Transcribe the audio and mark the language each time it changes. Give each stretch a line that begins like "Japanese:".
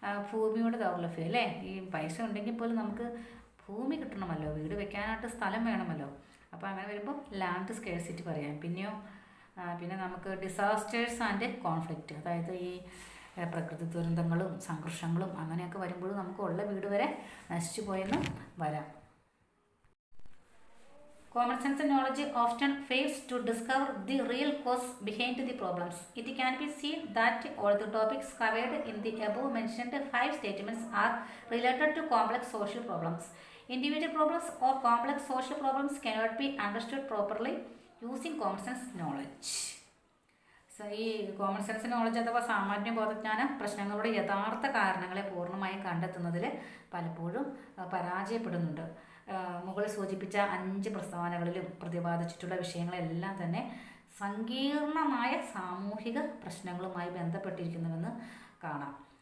Malayalam: ഭൂമിയുടെ ദൗർലഭ്യം അല്ലേ? ഈ പൈസ ഉണ്ടെങ്കിൽ പോലും നമുക്ക് ഭൂമി കിട്ടണമല്ലോ, വീട് വെക്കാനായിട്ട് സ്ഥലം വേണമല്ലോ. അപ്പോൾ അങ്ങനെ വരുമ്പോൾ ലാൻഡ് സ്കേഴ്സിറ്റി പറയാം. പിന്നെ നമുക്ക്
English: disasters and conflict,
Malayalam: അതായത് ഈ പ്രകൃതി ദുരന്തങ്ങളും സംഘർഷങ്ങളും അങ്ങനെയൊക്കെ വരുമ്പോഴും നമുക്ക് ഉള്ള വീട് വരെ നശിച്ചു പോയെന്ന് വരാം.
English: Common sense knowledge often fails to discover the real cause behind the problems. It can be seen that all the topics covered in the above mentioned 5 statements are related to complex social problems. Individual problems or complex social problems cannot be understood properly using common sense knowledge.
Malayalam: ഈ common sense knowledge അഥവാ സാമാന്യ ബോധജ്ഞാനം പ്രശ്നങ്ങളുടെ യഥാർത്ഥ കാരണങ്ങളെ പൂർണ്ണമായും കണ്ടെത്തുന്നതിൽ പലപ്പോഴും പരാജയപ്പെടുന്നുണ്ട്. മുകളിൽ സൂചിപ്പിച്ച 5 പ്രസ്താവനകളിലും പ്രതിപാദിച്ചിട്ടുള്ള വിഷയങ്ങളെല്ലാം തന്നെ സങ്കീർണമായ സാമൂഹിക പ്രശ്നങ്ങളുമായി ബന്ധപ്പെട്ടിരിക്കുന്നുവെന്ന് കാണാം.